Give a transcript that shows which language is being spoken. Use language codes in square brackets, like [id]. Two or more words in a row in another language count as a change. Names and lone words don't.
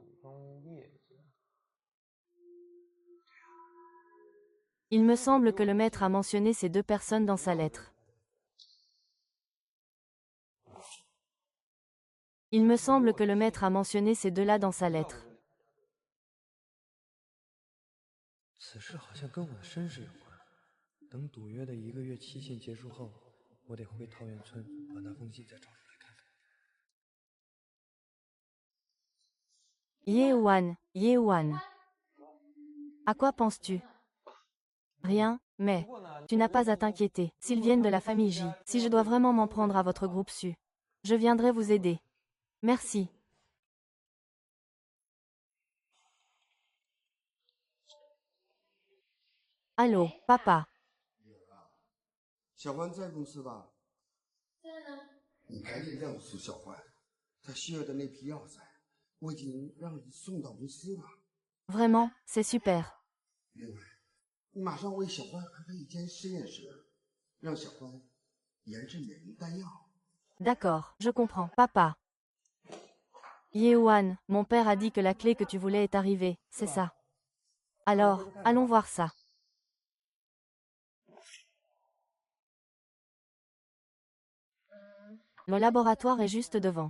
[fr] Il me semble que le maître a mentionné ces deux personnes dans sa lettre. Il me semble que le maître a mentionné ces deux-là dans sa lettre. [zh] 此事好像跟我的身世有关。等赌约的1个月期限结束后，我得回桃源村把那封信再找出来看看。 [fr] Yehuan, Yehuan. À quoi penses-tu? Rien, mais tu n'as pas à t'inquiéter. S'ils viennent de la famille J, si je dois vraiment m'en prendre à votre groupe Su, je viendrai vous aider. Merci. Allô, papa. [zh] 小欢在公司吧？在呢。你赶紧告诉小欢，他需要的那批药材，我已经让人送到公司了。 [fr] Vraiment, c'est super. [zh] 另外，你马上为小欢安排一间实验室，让小欢研制免疫弹药。 [fr] D'accord, je comprends, papa. Yehuan, mon père a dit que la clé que tu voulais est arrivée, c'est ça. Alors, allons voir ça. Le laboratoire est juste devant.